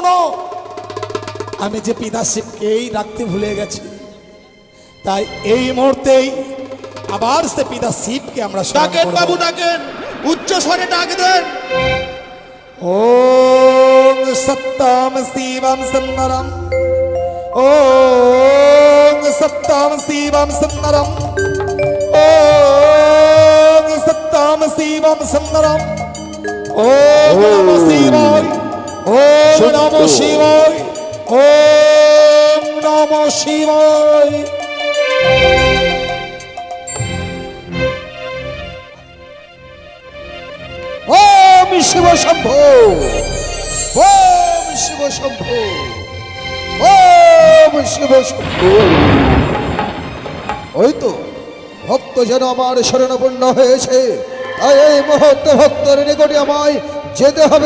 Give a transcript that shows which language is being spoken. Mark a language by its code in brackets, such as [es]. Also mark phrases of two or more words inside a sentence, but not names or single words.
[bn] আমি যে পিতা শিবকেই রাখতে ভুলে গেছি, তাই এই মুহূর্তেই আবার সে পিতা শিবকে আমরা স্মরণ ডাকেন করব। বাবু, ডাকেন, উচ্চ স্বরে ডাক দেন। [sa] ওম সত্তাম শিবম সুন্দরম, ওম সত্তাম শিবম সুন্দরম, ওম সত্তাম শিবম সুন্দরম, ওম নমঃ শিবায়, ওম নমঃ শিবায়, ওম নমঃ শিবায়। ওম শিব শম্ভো, ওম শিব শম্ভো, ওম শিব শম্ভো। [bn] ওই তো ভক্ত যেন আমার শরণাপন্ন হয়েছে, তাই এই মুহূর্তে ভক্তের নিকটে আমায় যেতে হবে।